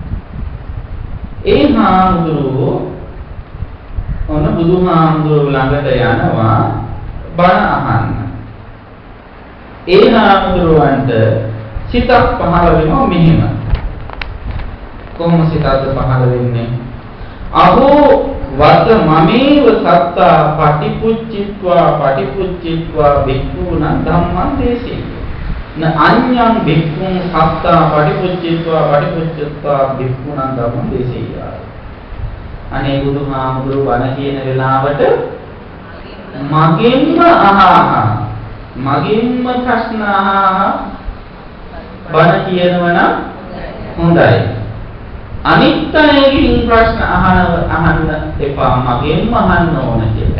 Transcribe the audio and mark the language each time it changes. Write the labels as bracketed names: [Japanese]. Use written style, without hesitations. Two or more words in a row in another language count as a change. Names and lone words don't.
[Sinhala] ඒ හාමුදුරුවෝ ඔන්න බුදුහාමුදුරුවෝ ළඟට යනවා බණ අහන්න. ඒ හාමුදුරුවන්ට සිතක් පහළ වෙනවා මෙහෙම. කොහොම සිතක්ද පහළ වෙන්නේ? [Pali] අහෝ වත මමේව සත්තා පටිපුච්චිත්වා භික්ඛූණ ධම්මං දේශේ. න අඤ්ඤං භික්ඛුං සත්තා පටිපුච්චිත්වා භික්ඛූණ ධම්මං දේශේ. [Sinhala] අනේ බුදුහාමුදුරුවෝ බණ කියන වෙලාවට මගෙන්ම අහහා මගෙන්ම ප්‍රශ්න අහහා බණ කියනවා නම් හොඳයි. අනිත් අයගෙන් ප්‍රශ්න අහන්න එපා මගෙන්ම අහන්න ඕන කියලා.